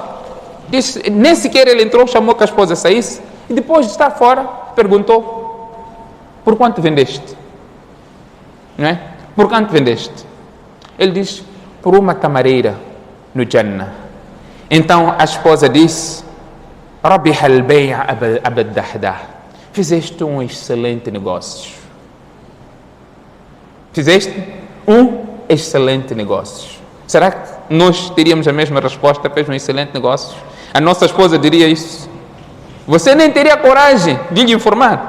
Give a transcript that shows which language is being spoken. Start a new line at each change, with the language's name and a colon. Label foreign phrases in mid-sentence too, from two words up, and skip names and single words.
Portuguese: Disse, nem sequer ele entrou, chamou que a esposa saísse e depois de estar fora, perguntou: por quanto vendeste? Não é? Por quanto vendeste? Ele diz: por uma tamareira no Jannah. Então a esposa disse:
Arabic: ربح البيع Abu Darda,
Portuguese: fizeste um excelente negócio. Fizeste um excelente negócio. Será que nós teríamos a mesma resposta? Fez um excelente negócio? A nossa esposa diria isso? Você nem teria coragem de lhe informar.